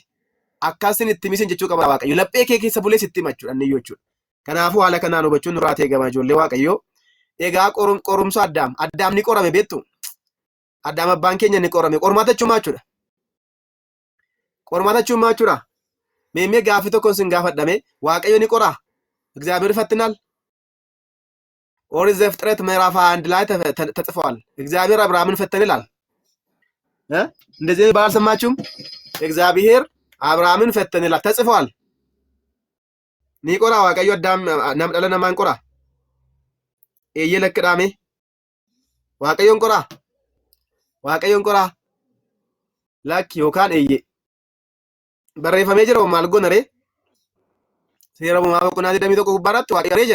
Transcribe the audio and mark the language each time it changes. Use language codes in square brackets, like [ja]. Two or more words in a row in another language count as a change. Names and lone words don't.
[om] Akkasin itti misin jechuu qaba Waaqayyo. Laphee kee keessa bulee sitti himachuudha inni jechuudha. Kanaafuu haala kanaan hubachuun nurraa eegama ijoollee Waaqayyoo. Egaa qorumsa Addaam ni qorame beektu. Addaam abbaan keenya ni qorame. Qormaata jechuun maal jechuudha? Qormaata jechuun maal jechuudha? Meemee gaaffii tokkoon sin gaafadhame Waaqayyo ni qoraa? [am] እግዚአብሔር ይፈትናል? ኦሪት ዘፍጥረት ምዕራፍ 1 ላይ ተጽፏል። እግዚአብሔር አብርሃምን ፈተነ ይላል። እንደዚህ ባልሰማችሁም? እግዚአብሔር አብርሃምን ፈተነ ይላል ተጽፏል። [om] ni qora Waaqayyo Addaam nam dhala namaan qora. Eeyyee lakkidhaame. Waaqayyoon qora. Waaqayyoon qora. Lakki yookaan eeyyee. Barreeffamee jira maal goona ree? Seera uumamaa boqonnaa 21 gubbaarratti Waaqayyo jedha.